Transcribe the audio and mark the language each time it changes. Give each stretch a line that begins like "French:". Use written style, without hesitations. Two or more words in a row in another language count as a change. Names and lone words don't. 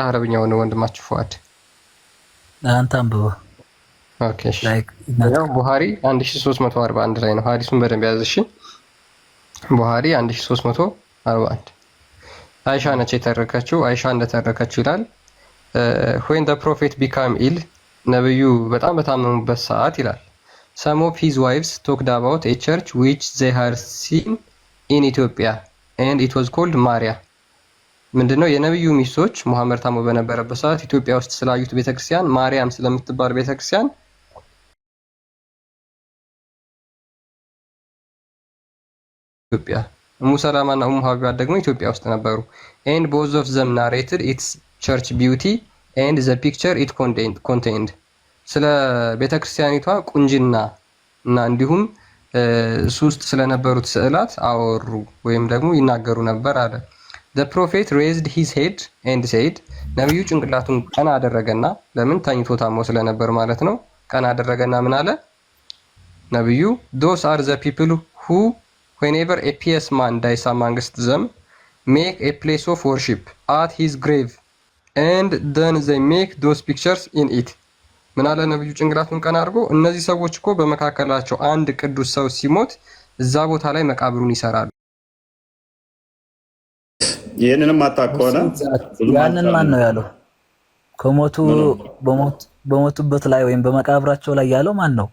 Amharic: አረብኛውን ወንድማችሁ ፉአድ አንተ አንብበው። ኦኬ ያው ቡሃሪ 1341 ላይ ነው። ሐዲሱን በደንብ ያዝ እሺ። ቡሃሪ 1341 አይሻ ነች የተረከችው። አይሻ እንደተረከችው ይላል
English: when the prophet became ill
Amharic: ነብዩ በጣም በታመሙበት ሰዓት ይላል
English: some of his wives talked about a church which they had seen in Ethiopia and it was called Maria።
Amharic: ምንድነው የነብዩ ሚስቶች መሐመድ ታሞ በነበረበት ሰዓት ኢትዮጵያ ውስጥ ስላዩት ቤተክርስቲያን ማርያም ስለምትባል ቤተክርስቲያን ኢትዮጵያ ኡሙ ሰላማ እና ኡሙ ሀቢባ ደግሞ ኢትዮጵያ ውስጥ ነበሩ።
English: and both of them narrated its church beauty and the picture it contained
Amharic: ስለ ቤተክርስቲያኒቷ ቁንጅና እና እንዲሁም እሱ ውስጥ ስለነበሩት ስዕላት አወሩ ወይም ደግሞ ይናገሩ ነበር አለ።
English: the prophet raised his head and said
Amharic: ነብዩ ጭንቅላቱን ቀና አደረገና ለምን ተኝቶ ታሞ ስለነበር ማለት ነው። ቀና አደረገና ምን አለ ነብዩ
English: those are the people who whenever a pious man dies amongst them make a place of worship at his grave and then they make those pictures in it።
Amharic: ምን አለ ነብዩ ጭንቅላቱን ቀና አድርጎ እነዚህ ሰዎች እኮ በመካከላቸው አንድ ቅዱስ ሰው ሲሞት እዛ ቦታ ላይ መቃብሩን ይሰራሉ። ይህንንም አታውቀውና ያንን ማን ነው ያለው? ከሞቱ በሞቱበት ላይ ወይም በመቃብራቸው ላይ ያለው ማን ነው?